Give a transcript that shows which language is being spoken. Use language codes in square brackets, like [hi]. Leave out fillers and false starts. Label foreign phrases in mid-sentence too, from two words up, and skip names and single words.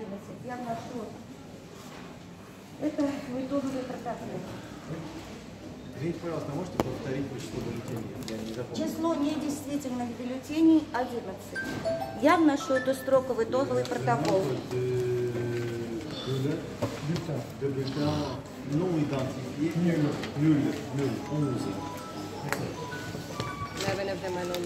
[ru] Я вношу. Это в итоговый протокол. Извините, пожалуйста, можете повторить число бюллетеней? Я не запомнил. Число недействительных бюллетеней 11. Я вношу эту строку в итоговый протокол. [fr] De bulletins non identifiés. Nul. 11. [en] 11 of them are non